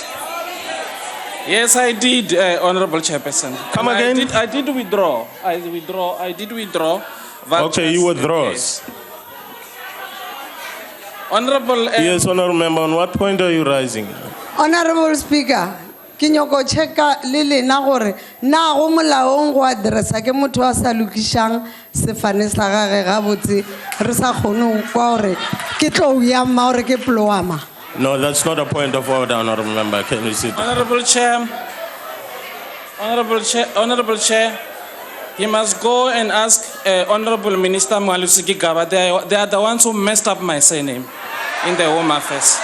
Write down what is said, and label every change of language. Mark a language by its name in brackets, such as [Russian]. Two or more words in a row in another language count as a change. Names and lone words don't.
[English] yes, I did, Honorable Chairperson. Come And again? I did withdraw. I did withdraw. Okay, you withdraw. Yes. Honorable. Yes, honorable member, on what point are you rising? Honorable Speaker, [Northern Sotho] ke nyoko checka le lena gore na go molaong go addressa ke motho a sa lokišang sefane sa gage gabotse re sa kgone go kwa gore ke tlo ya mma gore ke ploama. [English] No, that's not a point of order, Honorable Member. Can you sit down? Honorable Chair, he must go and ask Honorable Minister Mwalusiki Gaba. They are the ones who messed up my surname in the Home Affairs.